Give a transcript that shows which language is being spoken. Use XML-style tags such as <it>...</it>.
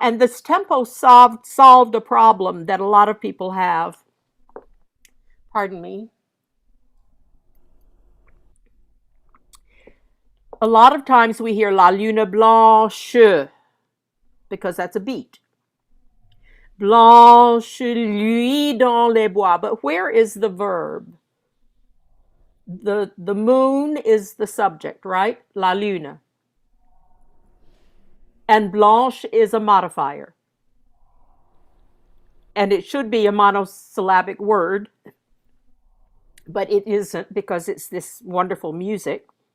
<en>And this tempo solved a problem that a lot of people have. Pardon me. A lot of times we hear</en> <fr>La Lune Blanche</fr> <en>because that's a beat.</en> <fr>Blanche luit dans les bois.</fr> <en>But where is the verb? The moon is the subject, right? La lune. And blanche is a modifier. And it should be a monosyllabic word, but it isn't because it's this wonderful music.</en>